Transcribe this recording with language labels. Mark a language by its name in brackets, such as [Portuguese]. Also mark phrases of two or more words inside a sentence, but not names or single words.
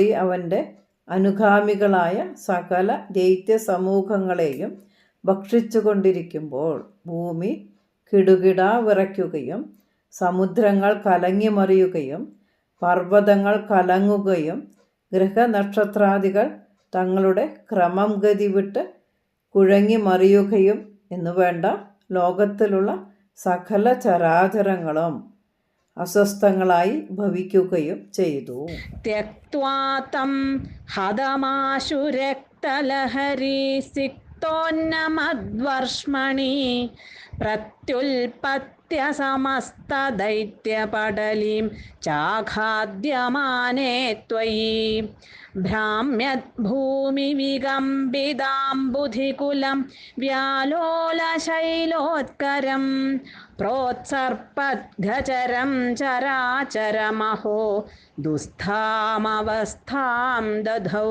[Malayalam] അവൻ്റെ അനുഗാമികളായ സകല ദൈത്യ സമൂഹങ്ങളെയും ഭക്ഷിച്ചു കൊണ്ടിരിക്കുമ്പോൾ ഭൂമി കിടുകിടാ വിറയ്ക്കുകയും സമുദ്രങ്ങൾ കലങ്ങിമറിയുകയും പർവ്വതങ്ങൾ കലങ്ങുകയും ഗ്രഹനക്ഷത്രാദികൾ തങ്ങളുടെ ക്രമം ഗതി വിട്ട് കുഴങ്ങിമറിയുകയും എന്നുവേണ്ട ലോകത്തിലുള്ള സകല ചരാചരങ്ങളും അസ്വസ്ഥങ്ങളായി ഭവിക്കുകയും ചെയ്തു. [Sanskrit] त्यक्त्वा तं हतमाशु रक्तलहरी सिक्तोन्नमद्वर्ष्मणि प्रत्युल्पत्य समस्तदैत्यपटलीं चाखाद्यमाने त्वयि भ्राम्यद्भूमिविकम्पिताम्बुधिकुलं व्यालोलशैलोत्करं प्रोत्सर्पद्गचरं चराचरमहो दुःस्थामवस्थां दधौ.